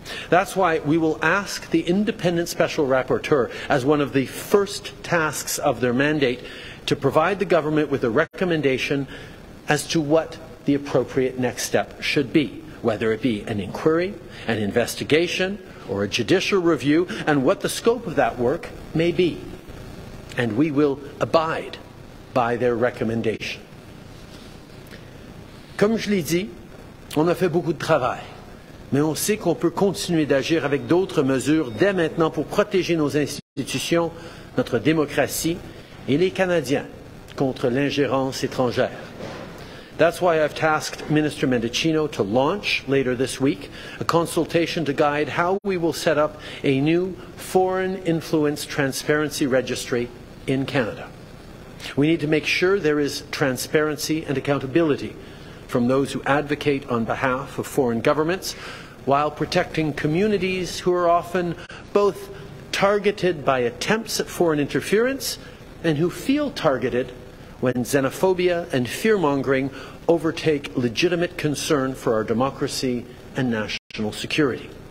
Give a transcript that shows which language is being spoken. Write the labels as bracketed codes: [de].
[en] That's why we will ask the independent special rapporteur, as one of the first tasks of their mandate, to provide the government with a recommendation as to what the appropriate next step should be, whether it be an inquiry, an investigation, or a judicial review, and what the scope of that work may be. And we will abide by their recommendation. [fr] Comme je l'ai dit, on a fait beaucoup de travail, mais on sait qu'on peut continuer d'agir avec d'autres mesures dès maintenant pour protéger nos institutions, notre démocratie et les Canadiens contre l'ingérence étrangère. [en] That's why I've tasked Minister Mendicino to launch, later this week, a consultation to guide how we will set up a new Foreign Influence Transparency Registry in Canada. We need to make sure there is transparency and accountability from those who advocate on behalf of foreign governments, while protecting communities who are often both targeted by attempts at foreign interference and who feel targeted when xenophobia and fear-mongering overtake legitimate concern for our democracy and national security.